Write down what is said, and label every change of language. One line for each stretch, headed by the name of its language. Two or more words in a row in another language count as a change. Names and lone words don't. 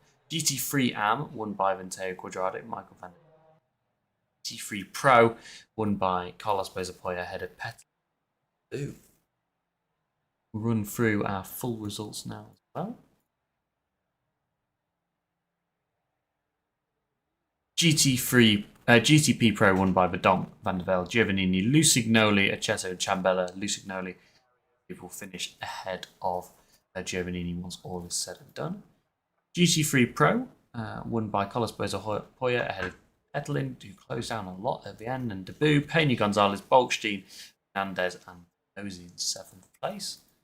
English: GT3 AM won by Venteo Quadratic, Michael van der GT3 Pro won by Carlos Bozapoya ahead of Pet. We'll run through our full results now as well. GTP Pro won by Verdonk, Van der Velde, Giovannini, Lusignoli, Aceto, Ciambella, Lusignoli. People finish ahead of Giovannini once all is said and done. GT3 Pro won by Carlos Bozapoya ahead of Petelin, who closed down a lot at the end, and Debut, Peña Gonzalez, Bolkstein, Hernandez, and Ozzy in 7th place.